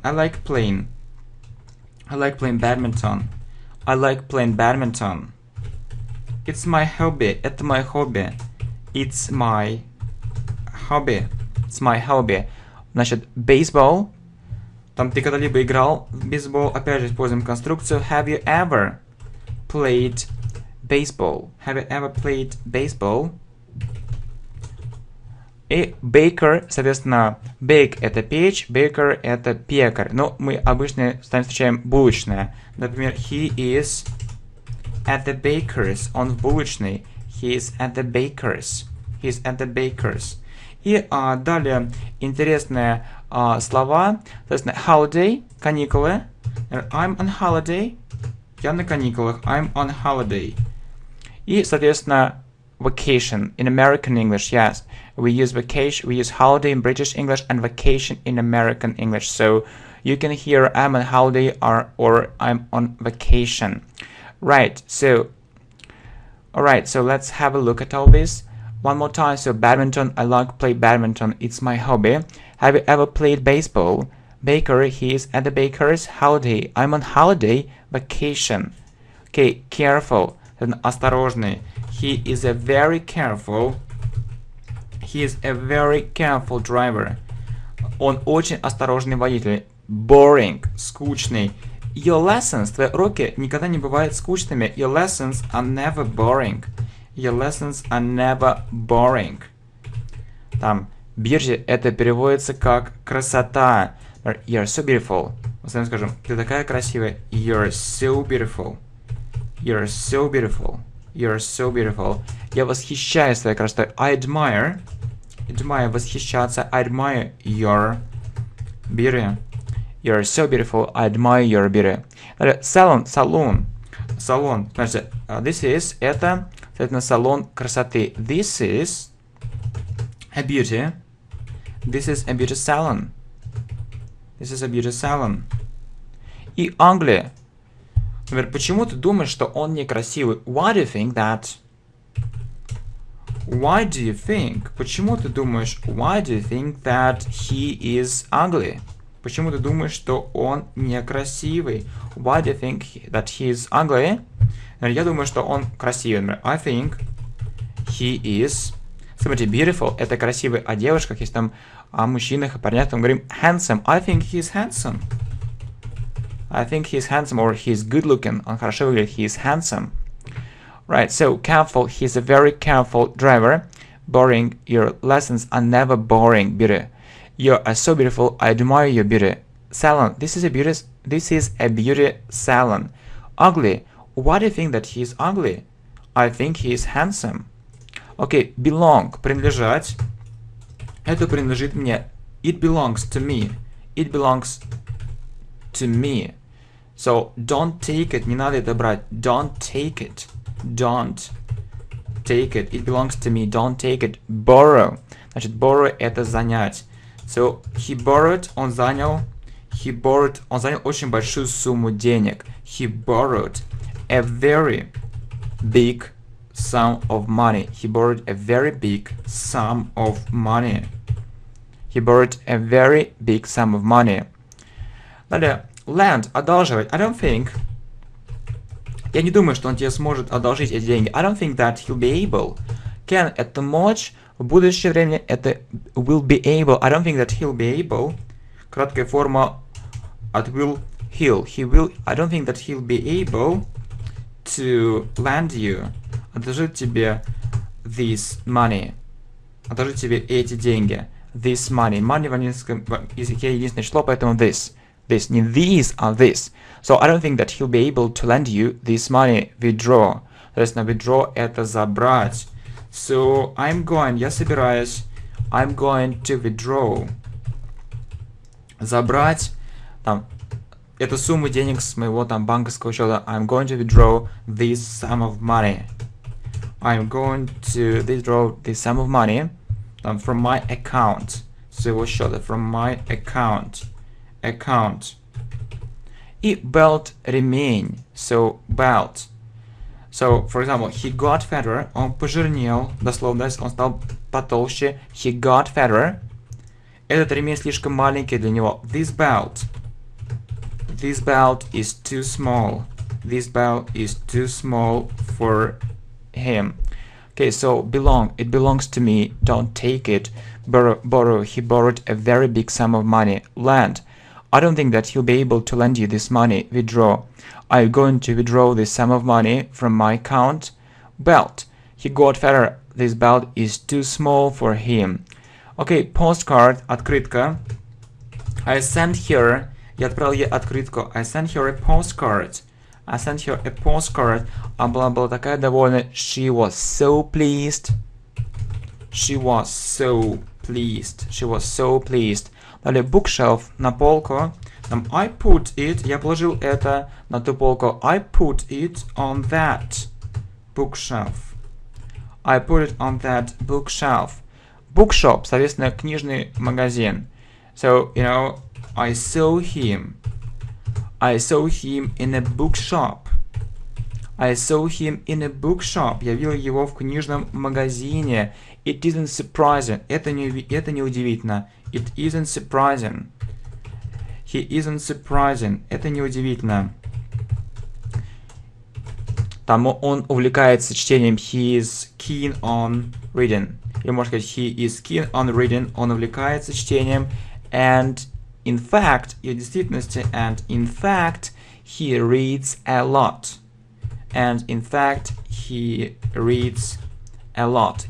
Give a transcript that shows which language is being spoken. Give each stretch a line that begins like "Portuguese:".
English: I like playing badminton. I like playing badminton. It's my hobby.
Russian: Это мое хобби.
English: It's my hobby.
Russian: Значит, baseball. Там ты когда-либо играл в бейсбол. Опять же, используем конструкцию.
English: Have you ever played baseball? Have you ever played baseball?
Russian: И baker, соответственно, bake — это печь, baker — это пекарь. Но мы обычно с вами встречаем булочная. Например,
English: he is at the baker's.
Russian: Он в булочной.
English: He is at the baker's. He is at the baker's.
Russian: И далее интересные слова. Соответственно, holiday, каникулы.
English: I'm on holiday.
Russian: Я на каникулах.
English: I'm on holiday.
Russian: И, соответственно,
English: vacation in American English. Yes, we use vacation. We use holiday in British English and vacation in American English. So you can hear I'm on holiday or I'm on vacation. Right. So, all right. So let's have a look at all this. One more time. So badminton, I like to play badminton. It's my hobby. Have you ever played baseball? Baker, he is at the baker's. Holiday, I'm on holiday. Vacation. Okay, careful.
Russian: Осторожный.
English: He is a very careful driver.
Russian: Он очень осторожный водитель. Boring, скучный.
English: Your lessons,
Russian: твои уроки никогда не бывают скучными.
English: Your lessons are never boring. Your lessons are never boring.
Russian: Там, beauty, это переводится как красота.
English: You're so beautiful.
Russian: Мы с вами скажем, ты такая красивая.
English: You're so beautiful. You're so beautiful. You're so beautiful.
Russian: Я восхищаюсь твоей красотой.
English: I admire. Admire, восхищаться. I admire your beauty. You're so beautiful. I admire your beauty. Salon, салон.
Russian: Значит, this is, это, соответственно, салон красоты.
English: This is a beauty. This is a beauty salon. This is a beauty salon.
Russian: И Англия. Например, почему ты думаешь, что он некрасивый?
English: Why do you think that? Why do you think?
Russian: Почему ты думаешь?
English: Why do you think that he is ugly?
Russian: Почему ты думаешь, что он некрасивый?
English: Why do you think that he is ugly?
Russian: Я думаю, что он красивый. Например,
English: I think he is...
Russian: Смотрите, beautiful — это красивый. О девушках, если там о мужчинах и парнях, там говорим handsome.
English: I think he's handsome. I think he's handsome, or he's good looking.
Russian: Он хорошо выглядит.
English: He is handsome. Right, so careful. He's a very careful driver. Boring. Your lessons are never boring. Beauty. You are so beautiful. I admire your beauty. Salon. This is a beauty salon. Ugly. Why do you think that he is ugly? I think he is handsome.
Russian: Окей, belong, принадлежать.
English: Это принадлежит мне. It belongs to me. It belongs to me. So, don't take it.
Russian: Не надо это брать.
English: Don't take it. Don't take it. It belongs to me. Don't take it. Borrow.
Russian: Значит, borrow это занять.
English: So, he borrowed,
Russian: он занял. Он занял очень большую сумму денег.
English: He borrowed a very big sum of money. He borrowed a very big sum of money. He borrowed a very big sum of money.
Russian: Далее, lend, одалживать.
English: I don't think.
Russian: Я не думаю, что он тебе сможет одолжить эти деньги.
English: I don't think that he'll be able.
Russian: Can это мочь. В будущее время это will be able.
English: I don't think that he'll be able.
Russian: Краткая форма от will, he'll.
English: He will. I don't think that he'll be able to lend you.
Russian: Одолжить тебе
English: this money.
Russian: Одолжить тебе эти деньги.
English: This money.
Russian: Money в английском языке единственное число, поэтому this.
English: This. Не these, а this. So I don't think that he'll be able to lend you this money. Withdraw.
Russian: То есть на withdraw это забрать.
English: So I'm going.
Russian: Я собираюсь.
English: I'm going to withdraw.
Russian: Забрать там эту сумму денег с моего там банковского счета.
English: I'm going to withdraw this sum of money. I'm going to withdraw this sum of money там, from my account.
Russian: С его счета.
English: From my account. Account.
Russian: И belt ремень.
English: So belt. So, for example, he got fatter.
Russian: Он пожирнел. Дословно, он стал потолще.
English: He got fatter.
Russian: Этот ремень слишком маленький для него.
English: This belt is too small. This belt is too small for him. Okay, so belong. It belongs to me. Don't take it. Borrow. He borrowed a very big sum of money. Lend. I don't think that he'll be able to lend you this money. Withdraw. I'm going to withdraw this sum of money from my account. Belt. He got fatter. This belt is too small for him. Okay, postcard, открытка. I sent her,
Russian: я отправил ей открытку.
English: I sent her a postcard. I sent her a postcard.
Russian: Она была такая довольна.
English: She was so pleased. She was so pleased. She was so pleased.
Russian: Далее, bookshelf, на полку. Там,
English: I put it,
Russian: я положил это на ту полку.
English: I put it on that bookshelf. I put it on that bookshelf.
Russian: Bookshop, соответственно, книжный магазин.
English: So, you know, I saw him. I saw him in a bookshop. I saw him in a bookshop.
Russian: Я видел его в книжном магазине.
English: It isn't surprising.
Russian: Это не удивительно.
English: It isn't surprising. He isn't surprising.
Russian: Это не удивительно. Там он увлекается чтением.
English: He is keen on reading.
Russian: Или можно сказать,
English: he is keen on reading.
Russian: Он увлекается чтением.
English: And in fact,
Russian: и в действительности,
English: and in fact, he reads a lot. And in fact, he reads a lot.